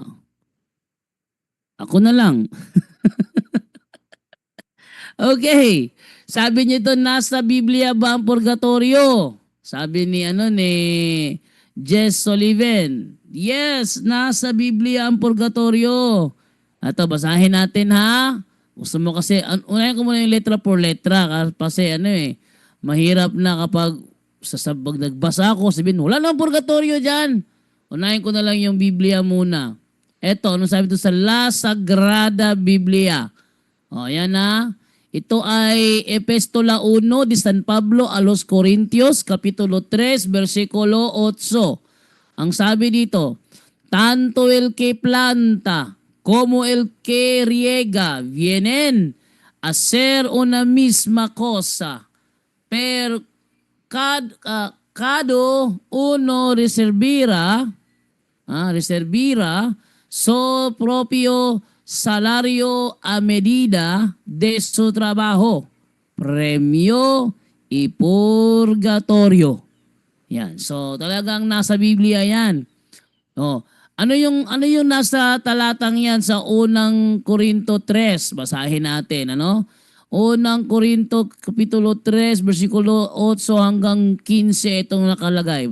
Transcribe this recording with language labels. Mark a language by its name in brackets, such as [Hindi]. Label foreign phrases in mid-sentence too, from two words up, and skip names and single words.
[Filipino] Ako na lang. Okay. Sabi niyo ito, nasa Biblia ba ang purgatorio? Sabi ni Jess Sullivan. Yes, nasa Biblia ang purgatorio. Ito, basahin natin ha. Gusto mo kasi, unahin ko muna yung [Spanish] letra por letra. [Filipino] Kasi mahirap na kapag pag nagbasa ako, sabihin, wala nang purgatorio dyan. Unahin ko na lang yung Biblia muna. Ito, ano sabi ito sa La Sagrada Biblia? O, yan na. Ito ay Epistola 1 de San Pablo a los Corintios, Kapitulo 3, versikulo 8. Ang sabi dito, [Spanish] tanto el que planta como el que riega vienen a ser una misma cosa. Per cada uno reservira su propio salario a medida de su trabajo, premio y purgatorio. [Filipino] Yan. So talagang nasa Biblia yan. Oh, ano yung nasa talatang yan sa unang Korinto 3? Basahin natin, Unang Korinto Kapitulo 3, versikulo 8 hanggang 15 itong nakalagay.